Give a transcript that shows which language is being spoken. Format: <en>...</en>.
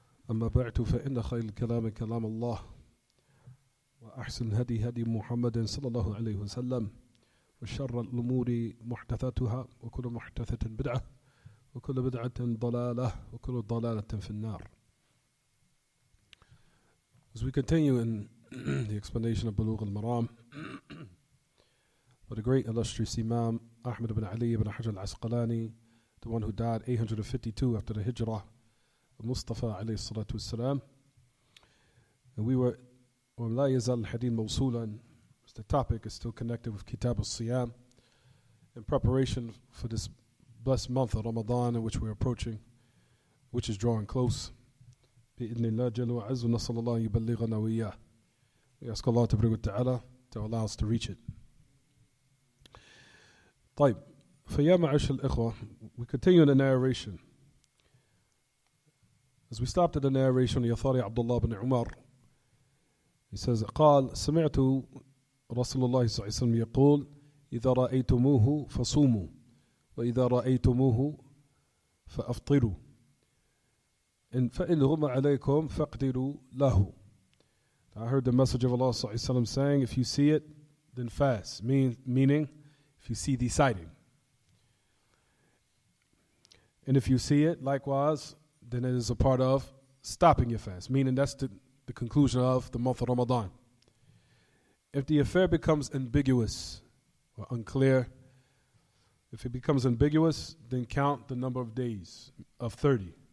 <ar>أما بعد فإن خير الكلام كلام الله وأحسن هدي هدي محمد صلى الله عليه وسلم وشر الأمور محدثاتها وكل محدثة بدعة وكل بدعة ضلالة وكل ضلالة في النار.</ar> <en>As we continue in the explanation of Buloogh Al-Maraam by the great illustrious Imam Ahmad ibn Ali ibn Hajar al-Asqalani, the one who died 852 after the Hijrah of Mustafa alayhi salatu wassalam. And we were</en> <ar>وَلَا يَزَالُ الْحَدِيثُ مَوْصُولًا.</ar> <en>The topic is still connected with Kitab al-Siyam in preparation for this blessed month of Ramadan in which we're approaching, which is drawing close.</en> <ar>بِإِذْنِ اللَّهِ جَلَّ وَعَزُّ نَسْأَلُ اللَّهَ يُبَلِّغَنَا وَإِيَّاهُ.</ar> <en>We ask Allah Ta'ala to allow us to reach it.</en> <ar>طيب, فيا معاشر الإخوة,</ar> <en>we continue in the narration. As we stopped at the narration of Yathari Abdullah bin Umar, he says,</en> <ar>قال سمعت رسول الله صلى الله عليه وسلم يقول إذا رأيتموه فصوموا وإذا رأيتموه فأفطروا إن فإن غم عليكم فاقدروا له.</ar> <en>I heard the message of Allah</en> <ar>صلى الله عليه وسلم</ar> <en>saying, if you see it, then fast. Meaning, if you see the sighting. And if you see it, likewise, then it is a part of stopping your fast. Meaning that's the conclusion of the month of Ramadan. If the affair becomes ambiguous or unclear, if it becomes ambiguous, then count the number of days of 30.</en>